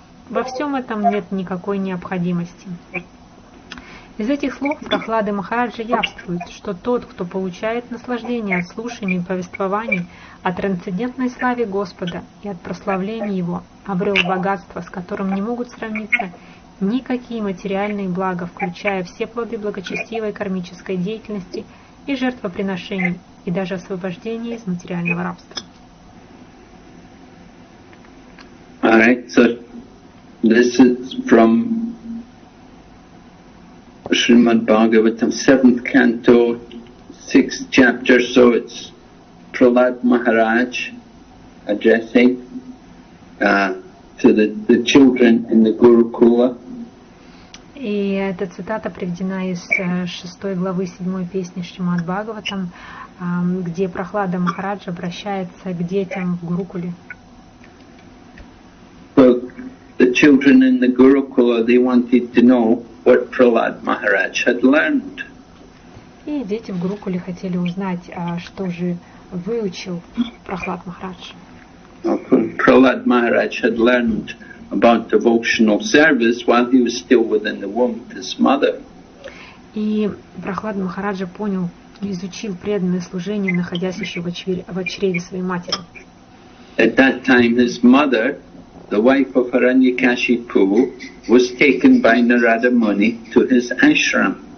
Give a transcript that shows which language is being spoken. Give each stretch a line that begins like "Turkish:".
Russian: Во всем этом нет никакой необходимости». Из этих слов Прохлады Махараджа явствует, что тот, кто получает наслаждение от слушания и повествований о трансцендентной славе Господа и от прославления Его, обрел богатство, с которым не могут сравниться никакие материальные блага, включая все плоды благочестивой кармической деятельности и жертвоприношений, и даже освобождение из материального рабства.
English: All right, so this is from Srimad Bhagavatam, 7th canto, 6th chapter, so it's Prahlad Maharaj addressing to the children in the Gurukula.
Russian: И эта цитата приведена из 6 главы 7 песни Шримад Бхагаватам, где Прохлада Махарадж обращается к детям в Гурукуле.
English: So the children in the Gurukula, they wanted to know what Prahlad Maharaj had learned.
Russian: И дети в Гурукуле хотели узнать, что же выучил Прохлад Махарадж.
English: Prahlad Maharaj had learned about devotional service while he was still within the womb of his mother.
Russian: И Прохлад Махараджа понял, изучил преданное служение, находясь еще в чреве своей матери.
English: At that time, his mother, the wife of Hiranyakashipu, was taken by Narada Muni to his ashram.